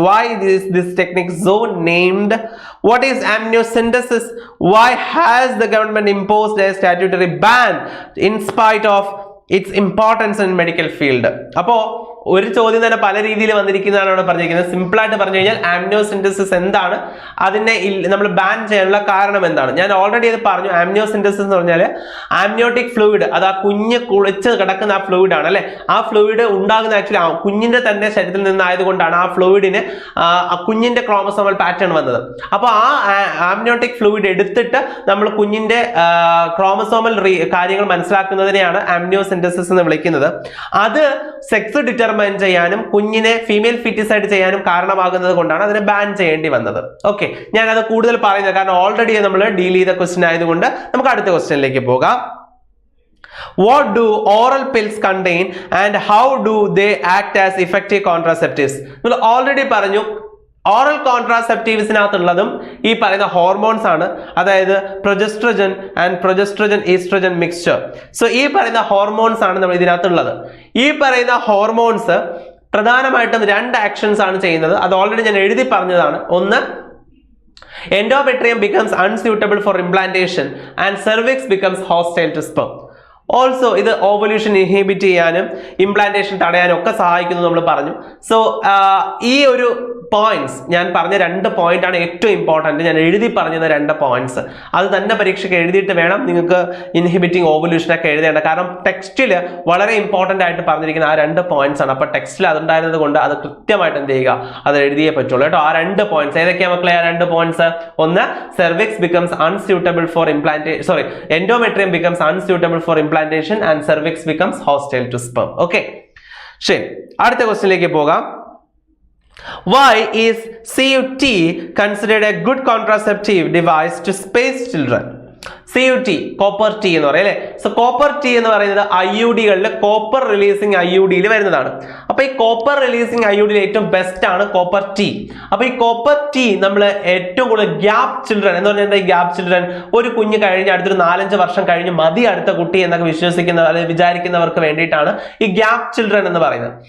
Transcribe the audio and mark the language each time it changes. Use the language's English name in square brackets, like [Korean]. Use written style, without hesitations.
[English] Why is this technique so named? What is amniocentesis? Why has the government imposed a statutory ban in spite of its importance in medical field? [Malayalam] Appo ഒരു ചോദ്യം തന്നെ പല രീതിയിൽ വന്നിരിക്കുന്നതാണ് അവിടെ പറഞ്ഞിരിക്കുന്നത്. Simple ആയിട്ട് പറഞ്ഞു കഴിഞ്ഞാൽ ആംനിയോസിന്തസിസ് എന്താണ്, അതിനെ നമ്മൾ ബാൻ ചെയ്യാനുള്ള കാരണം എന്താണ്. ഞാൻ ഓൾറെഡി അത് പറഞ്ഞു. ആംനിയോസിന്തസിസ് എന്ന് പറഞ്ഞാൽ ആംനിയോട്ടിക് ഫ്ലൂയിഡ്, അത് ആ കുഞ്ഞ് കുളിച്ച് കിടക്കുന്ന ആ ഫ്ലൂയിഡ് ആണ് അല്ലെ. ആ ഫ്ലൂയിഡ് ഉണ്ടാകുന്ന ആക്ച്വലി കുഞ്ഞിന്റെ തന്നെ ശരീരത്തിൽ നിന്നായതുകൊണ്ടാണ് ആ ഫ്ലൂയിഡിന് കുഞ്ഞിന്റെ ക്രോമസോമൽ പാറ്റേൺ വന്നത്. അപ്പോൾ ആ ആംനിയോട്ടിക് ഫ്ലൂയിഡ് എടുത്തിട്ട് നമ്മൾ കുഞ്ഞിന്റെ ക്രോമസോമൽ കാര്യങ്ങൾ മനസ്സിലാക്കുന്നതിനെയാണ് ആംനിയോസിന്തസിസ് എന്ന് വിളിക്കുന്നത്. അത് സെക്സ് ഡിറ്റർമിൻ ചെയ്യാനും കുഞ്ഞിനെ ഫീമെയിൽ ഫീറ്റസ് ആയിട്ട് ചെയ്യാനും കാരണമാകുന്നത് കൊണ്ടാണ് അതിനെ ബാൻ ചെയ്യേണ്ടി വന്നത്. ഓക്കെ, ഞാൻ അത് കൂടുതൽ പറയുന്നത് കാരണം ഓൾറെഡി നമ്മൾ ഡീൽ ചെയ്ത ക്വസ്റ്റ്യൻ ആയതുകൊണ്ട് നമുക്ക് അടുത്ത ക്വസ്റ്റ്യനിലേക്ക് പോകാം. [English] What do oral pills contain and how do they act as effective contraceptives? [Malayalam] നമ്മൾ ഓൾറെഡി പറഞ്ഞു ഓറൽ കോൺട്രാസെപ്റ്റീവ്സിനകത്തുള്ളതും ഈ പറയുന്ന ഹോർമോൺസ് ആണ്, അതായത് പ്രൊജസ്ട്രജൻ ആൻഡ് പ്രൊജസ്ട്രജൻ ഈസ്ട്രജൻ മിക്സ്ചർ. സോ ഈ പറയുന്ന ഹോർമോൺസ് ആണ് നമ്മൾ ഇതിനകത്തുള്ളത്. ഈ പറയുന്ന ഹോർമോൺസ് പ്രധാനമായിട്ടും 2 ആക്ഷൻസ് ആണ് ചെയ്യുന്നത്. അത് ഓൾറെഡി ഞാൻ എഴുതി പറഞ്ഞതാണ്. [English] ഒന്ന്, endometrium becomes unsuitable for implantation and cervix becomes hostile to sperm. [Malayalam] Also ഇത് ഓവല്യൂഷൻ ഇൻഹിബിറ്റ് ചെയ്യാനും ഇംപ്ലാന്റേഷൻ തടയാനും ഒക്കെ സഹായിക്കുന്നു നമ്മൾ പറഞ്ഞു. സോ ഈ ഒരു പോയിന്റ്സ് ഞാൻ പറഞ്ഞ 2 പോയിന്റ് ആണ് ഏറ്റവും ഇമ്പോർട്ടൻറ്റ്. ഞാൻ എഴുതി പറഞ്ഞത് 2 പോയിന്റ്സ് അത് തന്നെ പരീക്ഷയ്ക്ക് എഴുതിയിട്ട് വേണം നിങ്ങൾക്ക് ഇൻഹിബിറ്റിംഗ് ഓവല്യൂഷനൊക്കെ എഴുതേണ്ട. കാരണം ടെക്സ്റ്റിൽ വളരെ ഇമ്പോർട്ടൻ്റ് ആയിട്ട് പറഞ്ഞിരിക്കുന്ന ആ 2 പോയിന്റ്സ് ആണ്. അപ്പോൾ ടെക്സ്റ്റിൽ അതുണ്ടായിരുന്നത് കൊണ്ട് അത് കൃത്യമായിട്ട് എന്ത് ചെയ്യുക, അത് എഴുതിയേ പറ്റുള്ളൂ കേട്ടോ. ആ 2 പോയിന്റ്സ് ഏതൊക്കെയാണ് മക്കളെ? [English] ആ 2 പോയിന്റ്സ്, ഒന്ന് cervix becomes unsuitable for endometrium becomes unsuitable for implantation and cervix becomes hostile to sperm. [Malayalam] Okay, ശരി, അടുത്ത ക്വസ്റ്റ്യനിലേക്ക് പോകാം. [English] Why is CUT considered a good contraceptive device to space children? [Malayalam] CUT, copper T എന്ന് പറയും അല്ലെ. So copper T എന്ന് പറയുന്നത് IUD-കളിൽ copper releasing IUD-യിൽ വരുന്നതാണ്. അപ്പൊ ഈ കോപ്പർ റിലീസിങ് IUD-യിൽ ഏറ്റവും ബെസ്റ്റ് ആണ് കോപ്പർ ടി. അപ്പൊ ഈ കോപ്പർ ടി നമ്മൾ ഏറ്റവും കൂടുതൽ ഗ്യാപ് ചിൽഡ്രൻ എന്ന് പറഞ്ഞാൽ ഈ ഗ്യാപ് ചിൽഡ്രൻ ഒരു കുഞ്ഞ് കഴിഞ്ഞ് അടുത്തൊരു 4-5 വർഷം കഴിഞ്ഞ് മതി അടുത്ത കുട്ടി എന്നൊക്കെ വിശ്വസിക്കുന്ന അല്ലെങ്കിൽ വിചാരിക്കുന്നവർക്ക് വേണ്ടിയിട്ടാണ് ഈ ഗ്യാപ് ചിൽഡ്രൻ എന്ന് പറയുന്നത്.